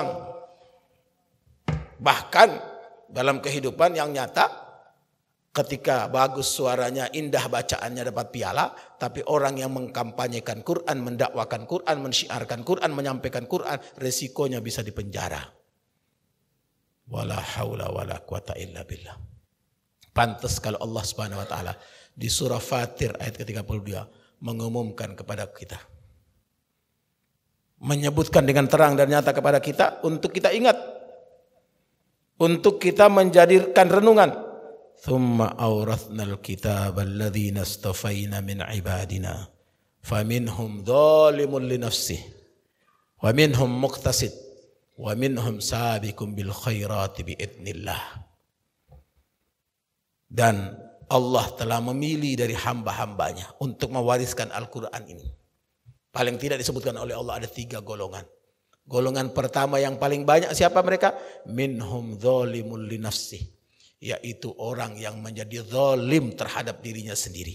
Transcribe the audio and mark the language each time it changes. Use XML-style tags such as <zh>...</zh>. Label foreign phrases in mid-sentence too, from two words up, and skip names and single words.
<id>Bahkan dalam kehidupan yang nyata, ketika bagus suaranya, indah bacaannya dapat piala, tapi orang yang mengkampanyekan Quran, mendakwakan Quran, mensyiarkan Quran, menyampaikan Quran, resikonya bisa dipenjara.</id> <ar>ولا حول ولا قوة إلا بالله.</ar> <id>Pantas kalau Allah</id> <ar>سبحانه وتعالى</ar> <id>di surah Fatir ayat ke-32 mengumumkan kepada kita, menyebutkan dengan terang dan nyata kepada kita untuk kita ingat, untuk kita menjadikan renungan.</id> <ar>ثم أورثنا الكتاب الذين اصطفينا من عبادنا فمنهم ظالم لنفسه ومنهم مقتصد ومنهم سابق بالخيرات بإذن الله.</ar> <id>Dan Allah telah memilih dari hamba-hambanya untuk mewariskan Al-Quran ini. Paling tidak disebutkan oleh Allah ada 3 golongan. Golongan pertama yang paling banyak siapa mereka?</id> <ar>منهم ظالم لنفسه,</ar> <id>yaitu orang yang menjadi zalim terhadap dirinya sendiri.</id>